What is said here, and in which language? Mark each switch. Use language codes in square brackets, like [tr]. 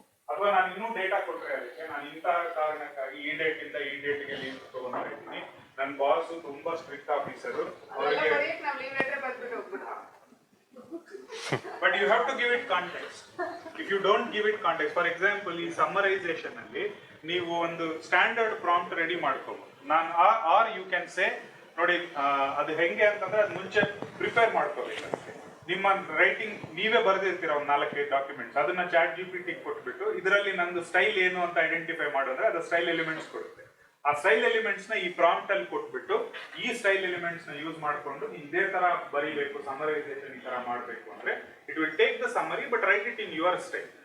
[kn] ಅಥವಾ ನಾನು ಇನ್ನೂ ಡೇಟಾ ಕೊಟ್ಟರೆ ಅದಕ್ಕೆ ನಾನು ಇಂತಹ ಕಾರಣಕ್ಕಾಗಿ ಈ ಡೇಟ್ ಇಂದ ಈ ಡೇಟ್ಗೆ ಲೀವ್ ತಗೊಂಡಿರ್ತೀನಿ, ನನ್ನ ಬಾಸ್ ತುಂಬಾ ಸ್ಟ್ರಿಕ್ಟ್ ಆಫೀಸರು, ಅವರಿಗೆ ನಾವು ಲೀವ್ ಲೆಟರ್ ಬರ್ಬಿಟ್ಟು ಹೋಗ್ಬಿಟ್ಟು. [en] But you have to give it context. If you don't give it context, for example, [kn] ಈ summarization ಅಲ್ಲಿ ನೀವು ಒಂದು ಸ್ಟ್ಯಾಂಡರ್ಡ್ ಪ್ರಾಂಪ್ಟ್ ರೆಡಿ ಮಾಡ್ಕೋಬಹುದು. ನಾನು [en] or you can say [kn] ನೋಡಿ, ಅದು ಹೆಂಗೆ ಅಂತಂದ್ರೆ ಅದು ಮುಂಚೆ ಪ್ರಿಪೇರ್ ಮಾಡ್ಕೋಬೇಕಷ್ಟೇ. ನಿಮ್ಮ ರೈಟಿಂಗ್ ನೀವೇ ಬರೆದಿರ್ತೀರ ಒಂದು 4-5 ಡಾಕ್ಯುಮೆಂಟ್ಸ್, ಅದನ್ನ ChatGPT ಕೊಟ್ಬಿಟ್ಟು ಇದರಲ್ಲಿ ನಂದು ಸ್ಟೈಲ್ ಏನು ಅಂತ ಐಡೆಂಟಿಫೈ ಮಾಡಿದ್ರೆ ಅದು ಸ್ಟೈಲ್ ಎಲಿಮೆಂಟ್ಸ್ ಕೊಡುತ್ತೆ. ಆ ಸ್ಟೈಲ್ ಎಲಿಮೆಂಟ್ಸ್ ನ ಈ ಪ್ರಾಂಪ್ಟ್ ಅಲ್ಲಿ ಕೊಟ್ಬಿಟ್ಟು ಈ ಸ್ಟೈಲ್ ಎಲಿಮೆಂಟ್ಸ್ ನ ಯೂಸ್ ಮಾಡ್ಕೊಂಡು ಇದೇ ತರ ಬರೀಬೇಕು, ಸಮರೈಸೇಷನ್ ಈ ತರ ಮಾಡಬೇಕು ಅಂದ್ರೆ [en] It will take the summary but write it in your style.